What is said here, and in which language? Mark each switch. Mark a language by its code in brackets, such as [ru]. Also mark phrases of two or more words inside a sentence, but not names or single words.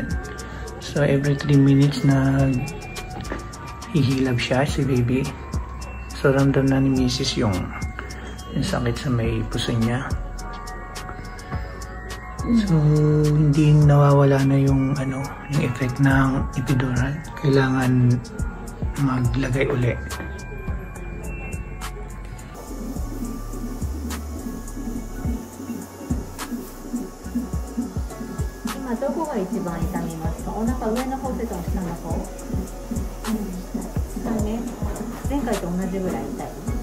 [tl] So, [en] every 3 minutes [tl] na hihilab siya, si baby. So, ramdam na ni Mrs. yung sakit sa may puso niya. So, hindi nawawala na yung effect ng epidural. Kailangan maglagay uli. [ja] 今どこが一番痛みますか？お腹上の方と下の方？下ね。前回と同じぐらい痛い。